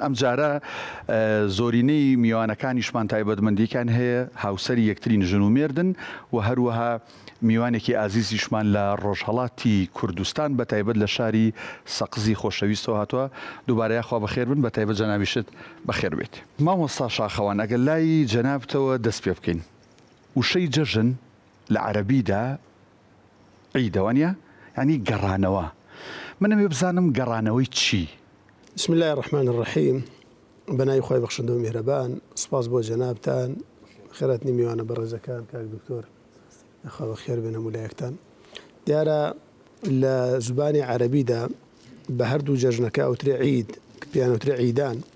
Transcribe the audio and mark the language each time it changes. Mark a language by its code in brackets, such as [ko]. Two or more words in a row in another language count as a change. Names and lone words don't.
[ckb] ئەم جارە زۆرینەی میوانەکانیشمان تایبەتمەندیەکان هەیە هاوسەری یەکتری ژن و مێردن و هەروەها میوانێکی ئازیزیشمان لە ڕۆژهەڵاتی کوردستان بە تایبەت لە شاری سەقزی خۆشەویستەوە هاتووە. دووبارەیە خوا بەخێر بن، بە تایبەت جەنابیشت بەخێر بێت. مامۆستا شاخەوان، ئەگەر لای جەنابتەوە دەست پێ بکەین، وشەی جەژن لە عەرەبیدا عیدەوانە، ینی گەڕانەوە. منەمێ بزانم گەڕانەوەی چی؟ [ar] بسم الله الرحمن الرحیم. [ckb] بەناوی خۆی بەخشندە و میهرەبان، سپاس بۆ جەنابتان، خێراتنی میوانە بەڕێزەکان، کاک دکتۆر خوا بەخێر بێنە مولایەکتان. دیارە لە زبانی عەرەبیدا بە هەردوو جەژنەکە ئەوترێ عید، کە پێیان ئەوترێ عیدان.